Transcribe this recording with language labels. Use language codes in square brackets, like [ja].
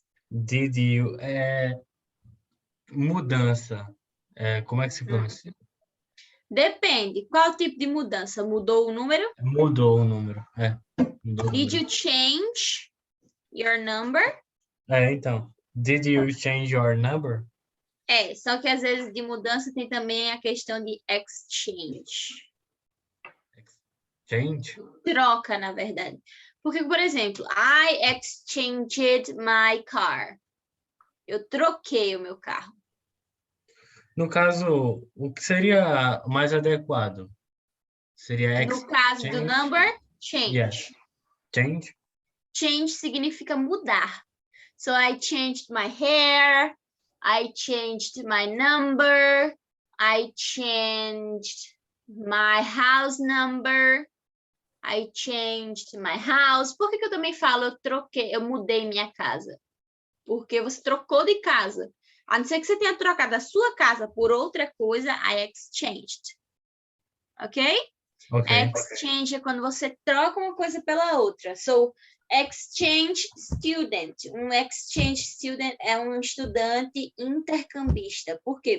[en] Did you... [pt] mudança. Como é que se pronuncia? Depende. Qual tipo de mudança? Mudou o número? Mudou o número. Mudou o [en] Did [pt] número. [en] you change your number? [pt] Então. [en] Did you change your number? [pt] Só que às vezes de mudança tem também a questão de exchange. [en] Change? [pt] Troca, na verdade. Porque, por exemplo, [en] I exchanged my car. [pt] Eu troquei o meu carro. No caso, o que seria mais adequado? Seria No caso do number, change. [en] Yes. Change? [pt] Change significa mudar. [en] So I changed my hair, I changed my number, I changed my house number, I changed my house. [pt] Por que eu também falo eu troquei, eu mudei minha casa? Porque você trocou de casa. A não ser que você tenha trocado a sua casa por outra coisa, [en] I exchanged. [pt] Ok? Exchange é quando você troca uma coisa pela outra. [en] So, exchange student. [pt] Um exchange student é um estudante intercambista. Por quê?